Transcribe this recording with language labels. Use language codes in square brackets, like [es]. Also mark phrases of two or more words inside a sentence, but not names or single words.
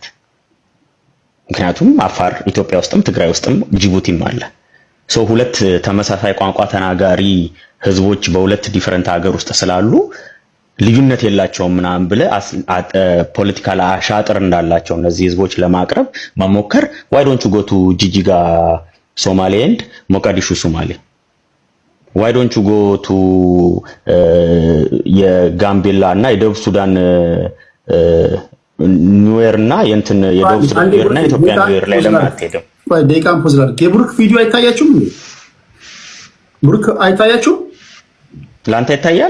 [am] ምክንያቱም አፋር ኢትዮጵያ ውስጥም ትግራይ ውስጥም ጅቡቲም አለ። ሶ ሁለት ተመሳሳይ ቋንቋ ተናጋሪ ህዝቦች በሁለት ዲፈረንት ሀገር ውስጥ ስላሉ ልዩነት የላቸውም ምናምን ብለ ፖለቲካል አሻጥር እንዳላቸው እነዚህ ህዝቦች ለማቅረብ መሞከር [en] why don't you go to [am] ጂጂጋ ሶማሌ and ሞቃዲሾ ሶማሌ? [en] why don't you go to [am] የጋምቤላ እና የደቡብ ሱዳን ኒውዌር እና የእንትን የደቡብ ሱዳን ኒውዌር እና የኢትዮጵያ ኒውዌር ላይ ለምን አትሄድም? ደቂቃም ፖዝ ላድርግ። የብሩክ ቪዲዮ አይታያችሁም? ብሩክ አይታያችሁም? ላንተ ይታያል?